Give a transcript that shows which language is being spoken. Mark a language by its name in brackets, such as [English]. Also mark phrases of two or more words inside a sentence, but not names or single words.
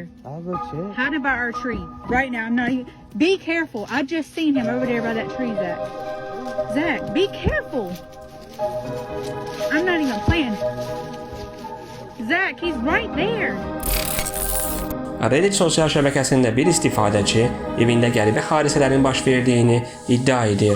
[English] I'll go check. Hiding by our tree. Right now, I'm not even. Be careful. I just seen him over there by that tree, Zach. Zach, be careful. I'm not even playing. Zach, he's right there. [Azerbaijani] Reddit sosial şəbəkəsində bir istifadəçi evində qəribə hadisələrin baş verdiyini iddia edir.